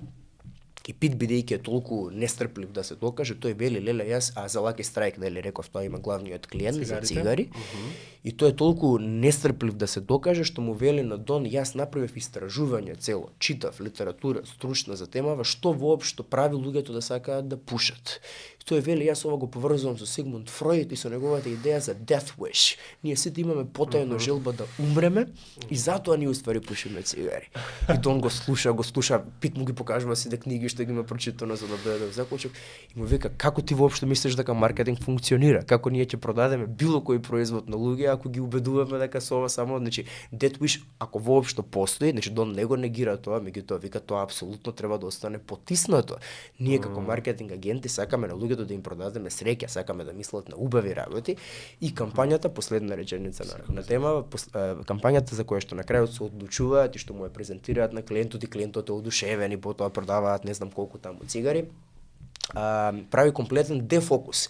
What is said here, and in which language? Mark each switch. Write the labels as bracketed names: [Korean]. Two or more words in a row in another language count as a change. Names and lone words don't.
[Macedonian] И Пит, бидејќи е толку нестрплив да се докаже, тој вели, леле, јас, за Lucky Strike, нели, реков, тоа има главниот клиент за цигари, и тој е толку нестрплив да се докаже, што му вели на Дон, јас направив истражување цело, читав литература стручна за темава, што воопшто прави луѓето да сакаат да пушат. Тој вели, јас ова го поврзувам со Сигмунд Фройд и со неговата идеја за [English] death wish. [Macedonian] Ние сите имаме потајна желба да умреме и затоа ние уствари пушиме цигари. И Дон го слуша, Пит му ги покажува сите книги што ги има прочитано за да биде да заклучок и му вика, како ти воопшто мислиш дека маркетинг функционира? Како ние ќе продадеме било кој производ на луѓе ако ги убедуваме дека со ова само, значи [English] death wish [Macedonian] ако воопшто постои, значи Дон не го негира тоа, меѓутоа вика тоа апсолутно треба да остане потиснато. Ние како маркетинг агенти сакаме на луѓето да им продадеме среќа, сакаме да мислат на убави работи и кампањата, последна реченица на тема, кампањата за која што на крајот се одлучуваат и што му ја презентираат на клиентот и клиентот е одушевен и потоа продаваат не знам колку таму цигари, прави комплетен дефокус.